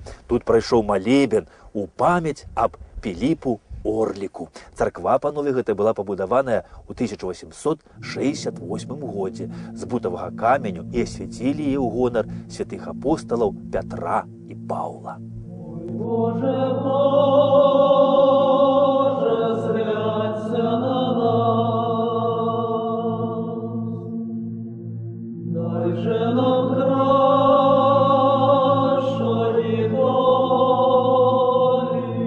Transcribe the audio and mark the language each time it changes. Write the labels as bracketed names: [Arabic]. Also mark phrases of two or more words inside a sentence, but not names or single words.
[Belarusian] Тут прайшоў малебен у памяць аб Піліпу Орліку. Царква, панове, гэта была пабудаваная ў 1868 годзе з бутавага каменю і асвяцілі яе ў гонар святых апосталаў Пятра і Паўла. [Ukrainian] Боже, зглянься на нас, дай же нам кращої долі.